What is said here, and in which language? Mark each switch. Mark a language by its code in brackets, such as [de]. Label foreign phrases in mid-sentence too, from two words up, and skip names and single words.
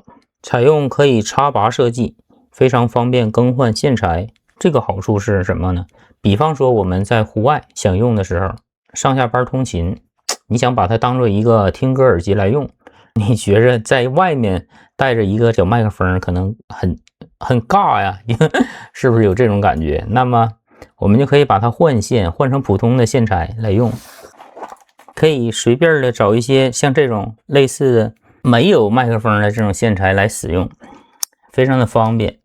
[zh] 採用可以插拔設計，非常方便更換線材。這個好處是什麼呢？比方說我們在戶外想用的時候，上下班通勤，你想把它當做一個聽歌耳機來用，你覺着在外面帶着一個小麥克風可能很尬呀，是不是有這種感覺？那麼我們就可以把它換線，換成普通的線材來用，可以隨便的找一些像這種類似的沒有麥克風的這種線材來使用，非常的方便。